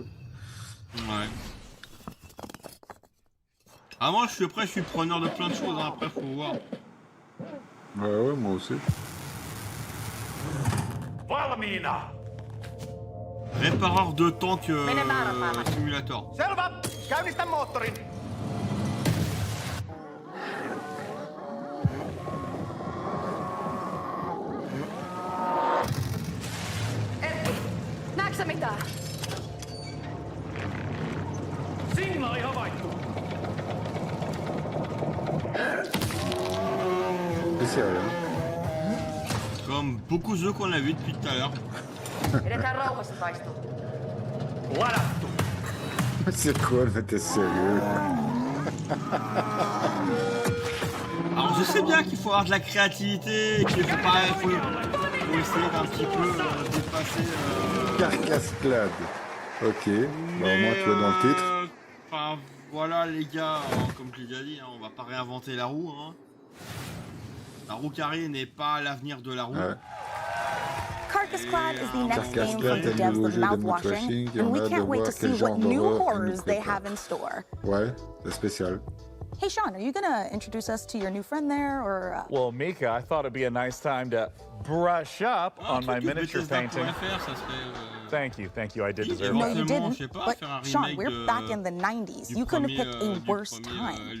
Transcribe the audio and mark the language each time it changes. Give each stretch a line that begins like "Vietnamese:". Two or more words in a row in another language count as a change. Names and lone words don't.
French: Ouais. Ah, moi, je suis preneur de plein de choses, hein. Après, faut voir. Ouais, moi aussi. Répareur de
English: tank simulator.
Finnish: Selvä! Käynnistä moottorin! Näetkö sä mitään? Signaali havaittu!
French: Comme beaucoup de jeux qu'on a vu depuis tout à l'heure.
Finnish: Edetään rauhassa taistelu. Ladattu!
French: C'est quoi, mais t'es sérieux? Alors je sais bien qu'il faut avoir de la créativité, qu'il faut pas, faut essayer d'un petit peu dépasser. Carcasse-clade. Ok. Bah, au moins tu es dans le titre. Enfin voilà les gars, comme je l'ai déjà dit, hein, on va pas réinventer la roue. Hein. La roue carrée n'est pas l'avenir de la roue.
English: Cart Carcass-Clad is the next game from the devs of Mouthwashing, and we can't wait to see what new horrors they have in store.
French: Ouais, c'est spécial.
English: Hey, Sean, are you gonna introduce us to your new friend there, or? Well, Mika, I thought it'd be a nice time to brush up on my miniature painting. Thank you, I did deserve No, it. you didn't. But Sean, we're back in the 90s. You couldn't have picked a worse time.